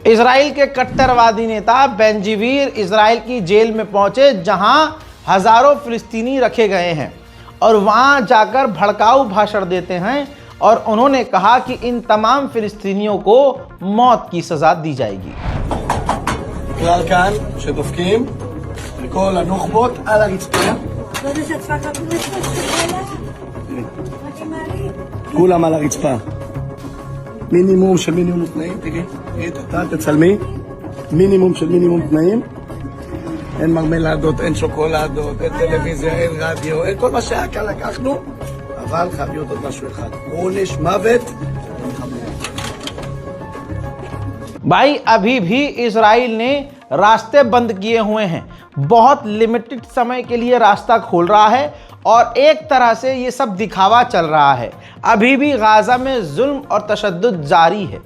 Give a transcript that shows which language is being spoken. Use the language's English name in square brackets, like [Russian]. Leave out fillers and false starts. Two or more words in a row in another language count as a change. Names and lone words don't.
[Hindi] इजराइल के कट्टरवादी नेता बेंजीवीर इजराइल की जेल में पहुंचे जहां हज़ारों फ़िलिस्तीनी रखे गए हैं और वहां जाकर भड़काऊ भाषण देते हैं और उन्होंने कहा कि इन तमाम फ़िलिस्तीनियों को मौत की सज़ा दी जाएगी। [Hebrew] כולם על הרצפה. מינימום של מינימום תנאים, תגידי, אתה תצלמי, מינימום של מינימום תנאים. אין מרמלדות, אין שוקולדות, אין טלוויזיה, אין רדיו, אין כל מה שהיה כאן לקחנו, אבל חייב להיות עוד משהו אחד, עונש מוות. [Hindi] भाई अभी भी इजराइल ने रास्ते बंद किए हुए हैं, बहुत लिमिटेड समय के लिए रास्ता खोल रहा है और एक तरह से ये सब दिखावा चल रहा है। अभी भी गाज़ा में जुल्म और तशद्दुद जारी है।